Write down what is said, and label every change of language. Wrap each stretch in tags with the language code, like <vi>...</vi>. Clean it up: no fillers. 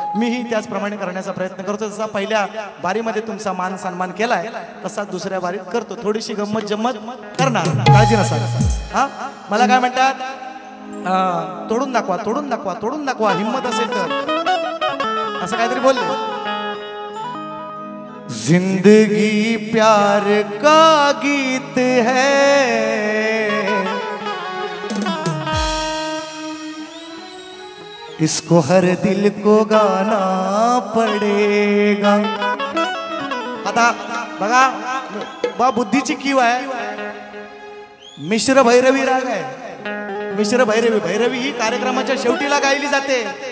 <mr>मीही त्याचप्रमाणे करण्याचा प्रयत्न करतो. जसा पहिल्या बारीमध्ये तुमचा मान सन्मान केलाय तसा दुसऱ्या बारीत करतो. थोडीशी गंमत जम्मत करणार, काळजी नसाल. हा मला काय म्हणतात, तोडून दाखवा हिम्मत असेल तर असं काहीतरी बोलले.</mr> <hi>जिंदगी प्यार का गीत है, इसको हर दिल को गाना पडेगा.</hi> <mr>आता बघा बा बुद्धीची कीव आहे. मिश्र भैरवी राग आहे. मिश्र भैरवी ही कार्यक्रमाच्या शेवटीला गायली जाते.</mr>